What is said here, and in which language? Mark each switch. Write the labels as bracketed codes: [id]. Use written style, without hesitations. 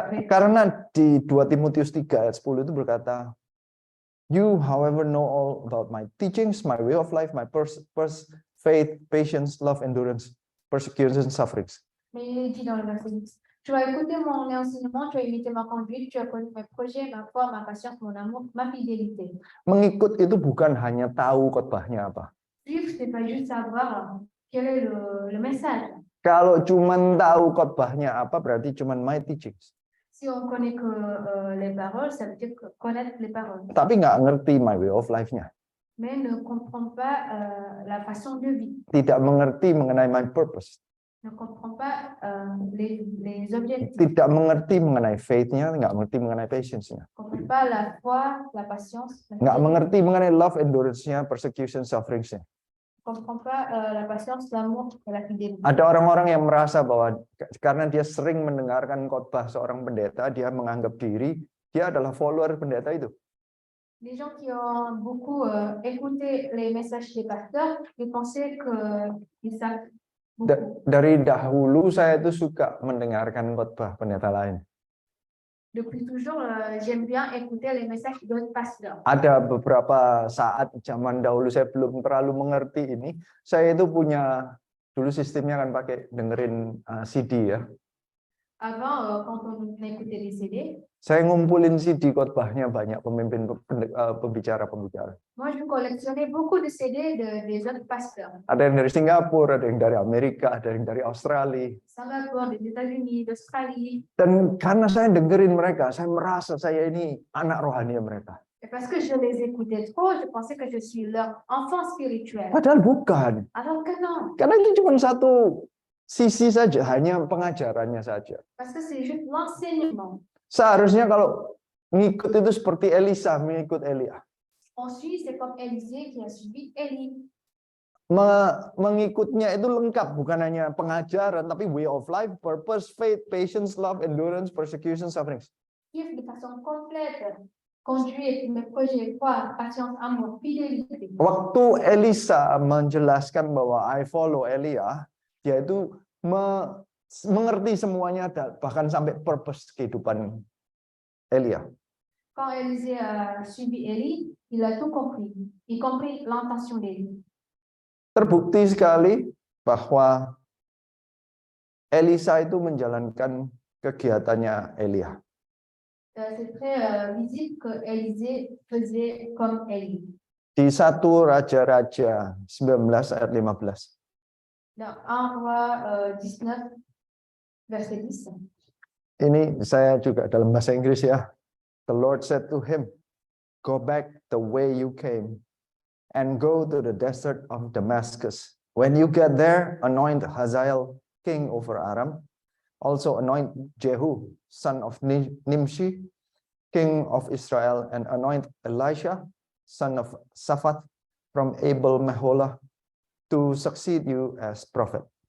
[id] Karena di 2 Timotius 3 ayat 10 itu berkata, [en] you, however, know all about my teachings, my way of life, my faith, patience, love, endurance, persecution, sufferings. [fr] Mais il est dit dans le verset 10, tu as écouté mon enseignement, tu as imité ma conduite, tu as connu mes projets, ma foi, ma patience, mon amour, ma fidélité. [id] Mengikut itu bukan hanya tahu khotbahnya apa. [fr] Suivre, c'est pas juste savoir quel est le message. [id] Kalau cuman tahu khotbahnya apa, berarti cuman [en] my teachings. [fr] Si on connaît que les paroles, ça veut dire connaître les paroles. [id] Tapi nggak ngerti [en] my way of life- [id] nya. [fr] Mais ne comprend pas la façon de vie. [id] Tidak mengerti mengenai [en] my purpose. [fr] Ne comprend pas les objectifs. [id] Tidak mengerti mengenai faith-nya, nggak mengerti mengenai patience-nya. [fr] Ne comprend pas la foi, la patience. [id] Nggak mengerti mengenai love, endurance-nya, persecution, sufferings-nya. [fr] Ne comprend pas la patience, l'amour et la fidélité. [id] Ada orang-orang yang merasa bahwa karena dia sering mendengarkan khotbah seorang pendeta, dia menganggap diri dia adalah follower pendeta itu. [fr] Les gens qui ont beaucoup écouté les messages des pasteurs, ils pensaient qu'ils savent beaucoup. [id] Dari dahulu saya itu suka mendengarkan khotbah pendeta lain. [fr] Depuis toujours, j'aime bien écouter les messages d'autres pasteurs. [id] Ada beberapa saat zaman dahulu saya belum terlalu mengerti ini. Saya itu punya dulu sistemnya kan pakai dengerin CD ya. [fr] Avant, quand on écoutait les CD, [id] Saya ngumpulin CD khotbahnya banyak pemimpin pembicara-pembicara. [fr] moi, je collectionnais beaucoup de CD des autres pasteurs. [id] Ada yang dari Singapura, ada yang dari Amerika, ada yang dari Australia. [fr] Singapour, des États-Unis, d'Australie. [id] Dan karena saya dengerin mereka, saya merasa saya ini anak rohani mereka. [fr] Et parce que je les écoutais trop, je pensais que je suis leur enfant spirituel. [id] Padahal bukan. [fr] Alors que non, [id] Karena itu cuma satu sisi saja, hanya pengajarannya saja. [fr] parce que c'est juste l'enseignement. [id] Seharusnya kalau ngikut itu seperti Elisa mengikut Elia. [fr] On suit, c'est comme Élisée qui a suivi Élie. [id] Mengikutnya itu lengkap, bukan hanya pengajaran, tapi [en] way of life, purpose, faith, patience, love, endurance, persecution, suffering. [fr] Suivre de façon complète, conduire le projet, foi, patience, amour, fidélité. [id] Waktu Elisa menjelaskan bahwa [en] I follow [id] Elia, dia itu mengerti semuanya, bahkan sampai purpose kehidupan Elia. [fr] Quand Élisée a suivi Élie, il a tout compris, y compris l'intention d'Élie. [id] Terbukti sekali bahwa Elisa itu menjalankan kegiatannya Elia. [fr] C'est très visible que Élisée faisait comme Élie. [id] Di 1 Raja-Raja 19 ayat 15. [fr] Dans 1 Roi 19, verset 10. [id] Ini saya juga dalam bahasa Inggris ya. [en] The Lord said to him, "Go back the way you came and go to the desert of Damascus. When you get there, anoint Hazael king over Aram. Also anoint Jehu, son of Nimshi, king of Israel, and anoint Elisha, son of Shaphat, from Abel Meholah, to succeed you as prophet."